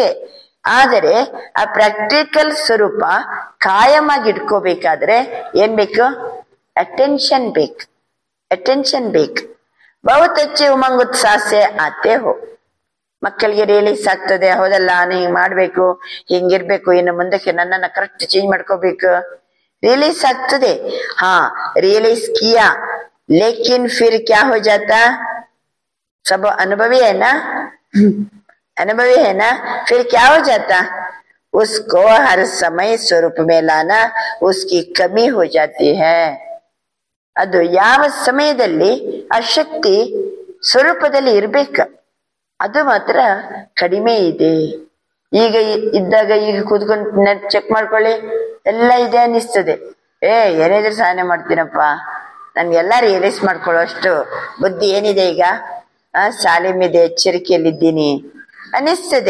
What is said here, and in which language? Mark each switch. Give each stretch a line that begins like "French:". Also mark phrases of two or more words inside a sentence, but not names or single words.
Kannada: ಆದರೆ ಆ ಪ್ರಾಕ್ಟಿಕಲ್ ಸ್ವರೂಪ ಕಾಯಮಾಗಿ ಇಟ್ಕೋಬೇಕಾದ್ರೆ ಏನ್ ಬೇಕು? ಅಟೆನ್ಷನ್ ಬೇಕು, ಅಟೆನ್ಷನ್ ಬೇಕು.
Hindi: बहुत अच्छे उमंग उत्साह से आते हो.
Kannada: ಮಕ್ಕಳಿಗೆ ರಿಯಲೈಸ್ ಆಗ್ತದೆ, ಹೌದಲ್ಲ ನಾನು ಹಿಂಗ್ ಮಾಡ್ಬೇಕು, ಹಿಂಗಿರ್ಬೇಕು, ಇನ್ನು ಮುಂದಕ್ಕೆ ನನ್ನನ್ನ ಕರೆಕ್ಟ್ ಚೇಂಜ್ ಮಾಡ್ಕೋಬೇಕು, रियलाइज ಆಗ್ತದೆ.
Hindi: हाँ रियलाइज किया लेकिन फिर क्या हो जाता? सब अनुभवी है ना, अनुभवी है ना, फिर क्या हो जाता? उसको हर समय स्वरूप में लाना उसकी कमी हो जाती है.
Kannada: ಅದು ಯಾವ ಸಮಯದಲ್ಲಿ ಆ ಶಕ್ತಿ ಸ್ವರೂಪದಲ್ಲಿ ಇರ್ಬೇಕು, ಅದು ಮಾತ್ರ ಕಡಿಮೆ ಇದೆ. ಈಗ ಇದ್ದಾಗ ಈಗ ಕೂತ್ಕೊಂಡು ಚೆಕ್ ಮಾಡ್ಕೊಳ್ಳಿ, ಎಲ್ಲ ಇದೆ ಅನ್ನಿಸ್ತದೆ. ಏನಿದ್ರೆ ಸಹನೆ ಮಾಡ್ತೀನಪ್ಪ, ನನ್ಗೆಲ್ಲ ರಿಯಲೈಸ್ ಮಾಡ್ಕೊಳ್ಳೋ ಅಷ್ಟು ಬುದ್ಧಿ ಏನಿದೆ, ಈಗ ಸಾಲಿಮಿದೆ, ಎಚ್ಚರಿಕೆಯಲ್ಲಿದ್ದೀನಿ ಅನ್ನಿಸ್ತದೆ.